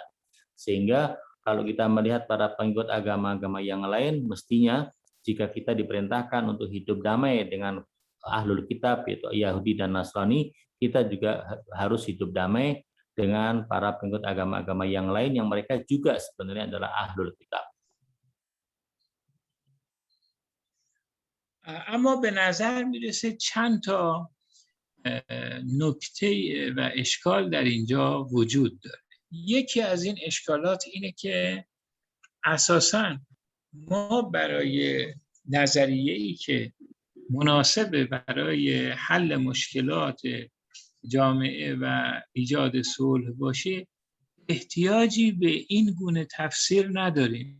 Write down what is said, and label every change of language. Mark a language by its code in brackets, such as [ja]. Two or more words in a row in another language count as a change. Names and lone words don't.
[id] Sehingga kalau kita melihat para pengikut agama-agama yang lain, mestinya jika kita diperintahkan untuk hidup damai dengan [ar] أهل الكتاب, [id] yaitu Yahudi dan Nasrani, kita juga harus hidup damai dengan para pengikut agama-agama yang lain yang mereka juga sebenarnya adalah [ar] أهل الكتاب. [fa] اما به نظر میرسه چند تا نکته و اشکال در اینجا وجود داره. یکی از این اشکالات اینه که اساساً ما برای نظریه‌ای که مناسب برای حل مشکلات جامعه و ایجاد صلح باشه احتیاجی به این گونه تفسیر نداریم.